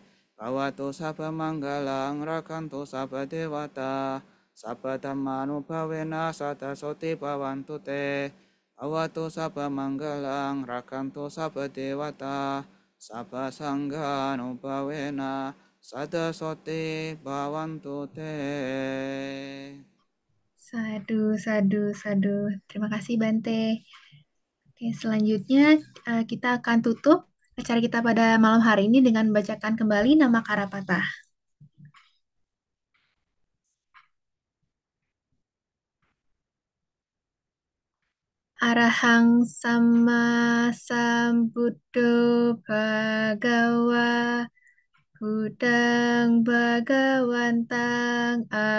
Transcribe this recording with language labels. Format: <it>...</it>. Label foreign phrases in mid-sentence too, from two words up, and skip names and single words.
<pi>Bhavato sabba manggalang rakanto sabba dewata sabba dhamma nupawena sada soti bhavantu te. Bhavato sabba manggalang rakanto sabba dewata sabba sangha nupawena sada soti bhavantu te. Sadu, sadu, sadu.</pi> <id>Terima kasih Bante. Oke, selanjutnya kita akan tutup acara kita pada malam hari ini dengan membacakan kembali nama Karapatah.</id> <pi>Arahang sama sambuddho bhagawa Budang Bhagawantang</pi>